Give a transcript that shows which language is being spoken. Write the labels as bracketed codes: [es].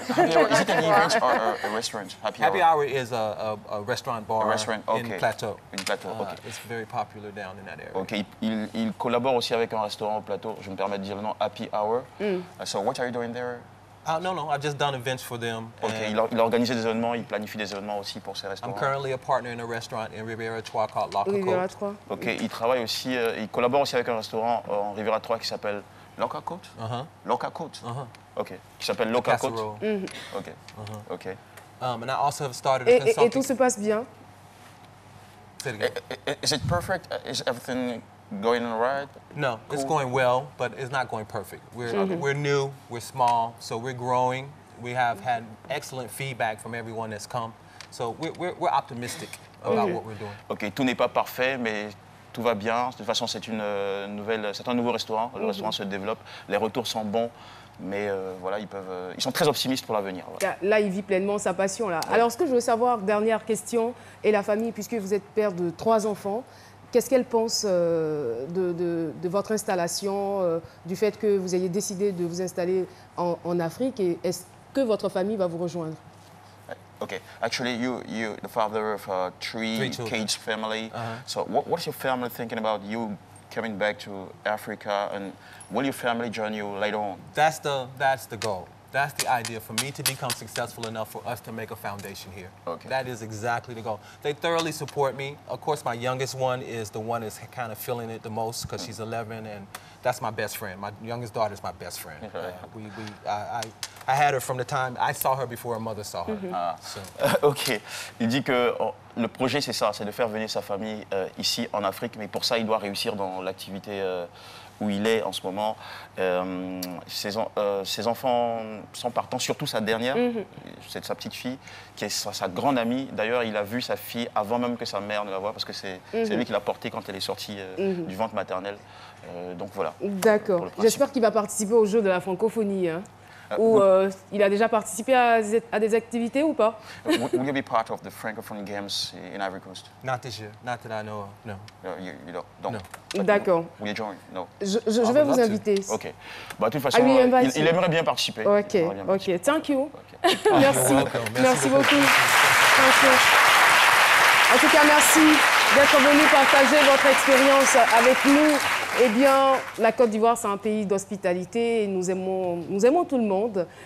[en] Is it an event or a restaurant? Happy Hour is a restaurant bar in Plateau. In Plateau, okay. It's very popular down in that area. [fr] Okay, il collabore aussi avec un restaurant au Plateau. Je me permets de dire le nom, Happy Hour. [en] So what are you doing there? No, I've just done events for them. [fr] Okay, il a organisé des événements, il planifie des événements aussi pour ces restaurants. [en] I'm currently a partner in a restaurant in Riviera Trois called La [fr] Riviera [en] Cocotte. [fr] Trois. Ok, il travaille aussi, il collabore aussi avec un restaurant en Riviera 3 qui s'appelle Loca Côte. Loca Côte. Ok, qui s'appelle Loca Côte. Ok, ok. [en] And I also have started a consulting. [fr] Et tout se passe bien? [en] Say it again. Is it perfect? Is everything going all right? No, it's going well, but it's not going perfect. We're new, we're small, so we're growing. We have had excellent feedback from everyone that's come. So we're optimistic about what we're doing. [fr] Ok, tout n'est pas parfait, mais tout va bien. De toute façon, c'est un nouveau restaurant. Le restaurant se développe. Les retours sont bons, mais voilà, ils sont très optimistes pour l'avenir. Voilà. Là, il vit pleinement sa passion. Là. Alors, ce que je veux savoir, dernière question, et la famille, puisque vous êtes père de 3 enfants, qu'est-ce qu'elle pense de votre installation, du fait que vous ayez décidé de vous installer en Afrique, et est-ce que votre famille va vous rejoindre? [en] Okay, actually, you the father of 3 kids family. So, what's your family thinking about you coming back to Africa, and will your family join you later on? That's the goal. That's the idea, for me to become successful enough for us to make a foundation here. Okay. That is exactly the goal. They thoroughly support me. Of course, my youngest one is the one that's kind of feeling it the most because she's 11, and that's my best friend. My youngest daughter is my best friend. I had her from the time I saw her before her mother saw her. So. [fr] Ok. Il dit que le projet, c'est ça, c'est de faire venir sa famille ici en Afrique, mais pour ça, il doit réussir dans l'activité où il est en ce moment. Ses enfants sont partants, surtout sa dernière, c'est sa petite fille, qui est sa grande amie. D'ailleurs, il a vu sa fille avant même que sa mère ne la voie, parce que c'est lui qui l'a portée quand elle est sortie du ventre maternel. Donc voilà. D'accord. J'espère qu'il va participer au jeu de la francophonie. Hein. Ou il a déjà participé à des activités ou pas? [en] Will you be part of the Francophone Games in Ivory Coast? Not this year, not that I know of, no. No, you don't. No. [fr] D'accord. [en] Will you join? No. [fr] Je vais vous inviter. Ok. Bah, de toute façon, il aimerait bien participer. [en] Ok, ok. Thank you. Okay. [fr] Merci. Merci beaucoup. En tout cas, merci d'être venu partager votre expérience avec nous. Eh bien, la Côte d'Ivoire, c'est un pays d'hospitalité. Nous aimons tout le monde.